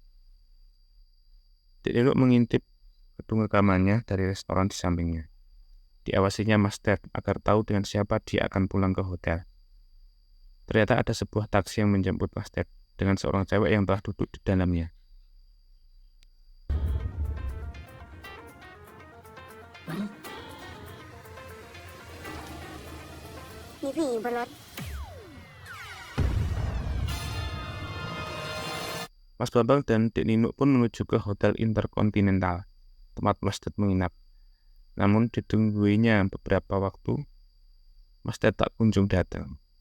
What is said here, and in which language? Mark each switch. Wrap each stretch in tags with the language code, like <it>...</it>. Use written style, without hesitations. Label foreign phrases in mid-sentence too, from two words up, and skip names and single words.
<id>Dek Nino mengintip gedung rekamannya dari restoran di sampingnya. Diawasinya Mas Ted agar tahu dengan siapa dia akan pulang ke hotel. Ternyata ada sebuah taksi yang menjemput Mas Ted dengan seorang cewek yang telah duduk di dalamnya.</id> <th>มีผู้หญิงบนรถ</th> <id>Mas Bambang dan Dek Nino pun menuju ke Hotel Intercontinental, tempat Mas Ted menginap. Namun ditungguinya beberapa waktu, Mas Ted tak kunjung datang.</id>